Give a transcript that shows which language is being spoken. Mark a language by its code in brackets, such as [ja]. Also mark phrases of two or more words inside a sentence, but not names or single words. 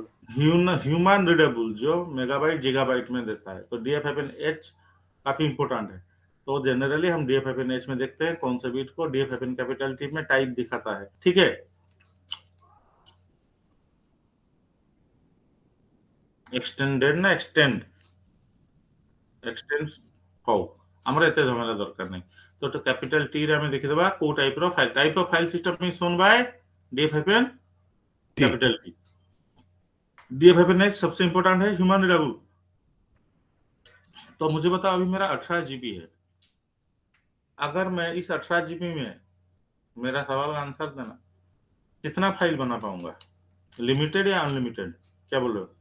[en] human readable, [hi] जो [en] megabyte gigabyte [hi] में देता है। तो DF-H काफी इंपॉर्टेंट है। तो जनरली हम DF-H में देखते हैं कौन से बीट को, DF-N [en] capital T [hi] में टाइप दिखाता है, ठीक है। एक्सटेंडेड ना एक्सटेंड [or] ହଉ ଆମର ଏତେ ଝାମେଲା ଦରକାର ନାହିଁ। ତ [en] capital T [or] ରେ ଆମେ ଦେଖିଦେବା କୋଉ [en] type of file system is shown by DF-N capital T. [hi] DF-H सबसे इंपॉर्टेंट है [en] human readable. [hi] तो मुझे बताओ, अभी मेरा 18 GB है। अगर मैं इस 18 GB में, मेरा सवाल का आंसर देना, कितना फाइल बना पाऊंगा, लिमिटेड या अनलिमिटेड, क्या बोल रहे हो?